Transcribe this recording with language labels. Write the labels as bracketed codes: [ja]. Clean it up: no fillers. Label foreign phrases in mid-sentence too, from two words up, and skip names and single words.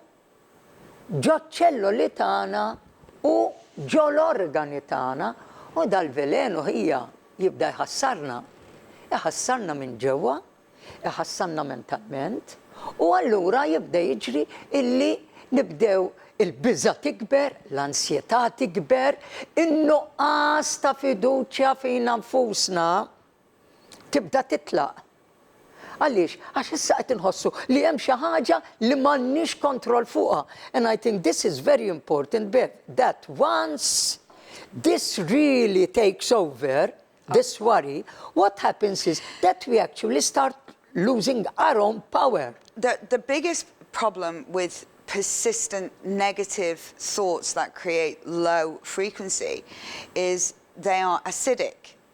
[mt] ġo ċelloli tagħna u ġo l-organi tagħna u dal-velenu hija jibda jħassarna minn ġewwa, jħassarna mentalment u allura jibda jiġri illi nibdew il-biża' tikber, l-ansjetà tikber, in-nuqqas ta' fiduċja fina nfusna tibda titlaq. Għaliex? Għax issa qed inħossu li hemm xi ħaġa li m'għandniex kontroll fuqha. [en] And I think this is very important, Bev, that once this really takes over, this worry, what happens is that we actually start losing our own power. The biggest problem with persistent negative thoughts that create low frequency is they are acidic.